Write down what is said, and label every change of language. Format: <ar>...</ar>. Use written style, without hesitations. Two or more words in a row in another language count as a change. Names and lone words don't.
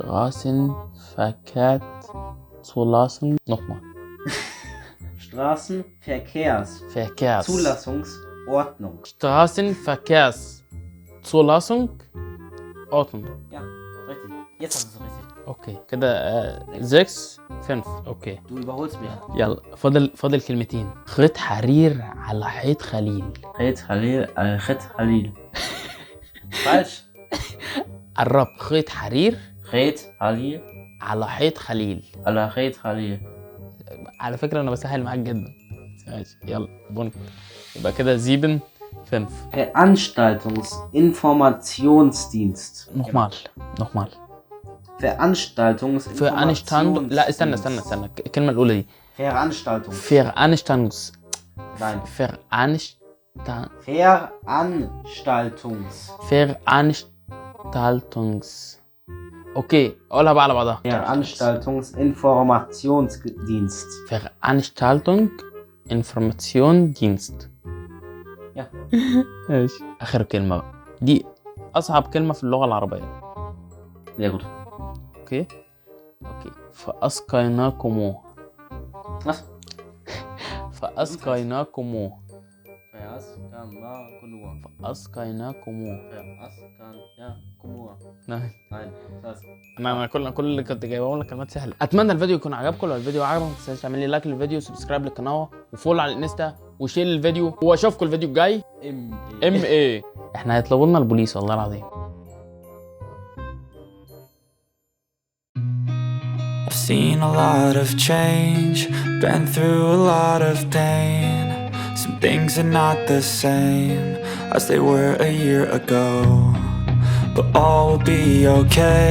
<de>Straßenverkehrszulassung. Nochmal. Straßenverkehrszulassungsordnung. Straßenverkehrszulassung. Ordnung. Ja, richtig. Jetzt hast du es richtig.</de> <ar>اوكي كده 6 5. اوكي</ar> <de>Du überholst mich.</de> <ar>يلا فاضل كلمتين. خيط حرير على حيط خليل. خيط حليل. Falsch. قرب. خيط حرير على حيط خليل. على فكرة انا بسهل معاك جدا. ماشي يلا بونت. يبقى كده 7 5.</ar> <de>Veranstaltungsinformationsdienst. nochmal. Veranstaltungsinformationsdienst.</de> <ar>لا استنى الكلمة الأولى دي.</ar> <de>Veranstaltung. Nein. Veranstaltungs.</de> <ar>اوكي قولها بقى على بعضها.</ar> <de>Veranstaltungsinformationsdienst. Veranstaltungsinformationsdienst. Ja.</de> <ar>ماشي. آخر كلمة بقى. دي أصعب كلمة في اللغة العربية.</ar> <de>Sehr gut.</de> <ar>اوكي. فأسقيناكم.</ar> <de>Was?</de> <ar>فأسقيناكم.</ar> <de>Nein.</de> <ar>انا كل اللي كنت جايبهم لك كلمات سهله. اتمنى الفيديو يكون عجبكم. لو الفيديو عجبكم ما تنساش تعمل لي لايك للفيديو وسبسكرايب للقناه وفولو على الانستا وشير للفيديو واشوفكم الفيديو الجاي. MA احنا هيطلبوا لنا البوليس والله العظيم.</ar> <en>I've seen a lot of change, been through a lot of pain. Some things are not the same as they were a year ago, but all will be okay.</en>